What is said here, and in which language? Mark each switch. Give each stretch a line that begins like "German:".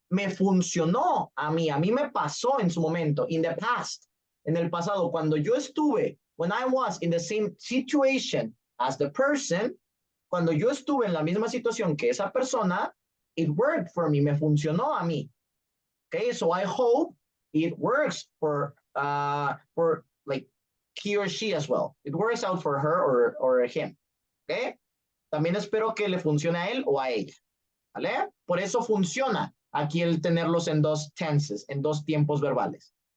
Spanish: Me funcionó a mí me pasó en su momento,
English: in the past,
Spanish: en el pasado, cuando yo estuve,
English: when I was in the same situation as the person,
Spanish: cuando yo estuve en la misma situación que esa persona,
English: it worked for me,
Spanish: me funcionó a mí.
English: Okay, so I hope it works for like he or she as well. It works out for her or him.
Spanish: Okay, también espero que le funcione a él o a ella. ¿Vale? Por eso funciona aquí el tenerlos en dos tenses, en dos tiempos verbales.